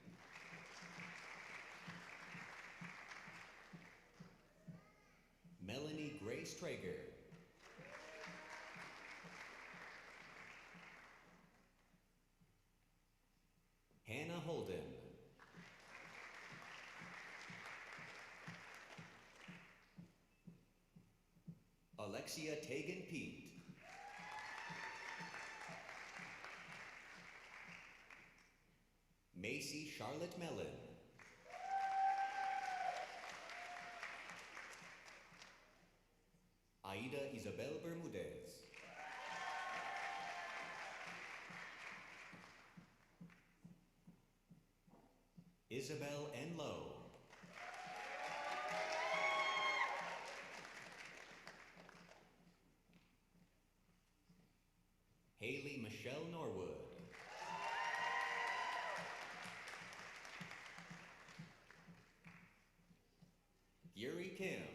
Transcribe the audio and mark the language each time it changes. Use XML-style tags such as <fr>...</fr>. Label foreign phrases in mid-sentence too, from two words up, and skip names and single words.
<en>Melanie Grace Traeger. Hannah Holden. Alexia Tegan Pete. Macy Charlotte Mellon. Aida Isabel Bermudez. Isabel N. Lowe. Haley Michelle Norwood. Yuri Kim.</en>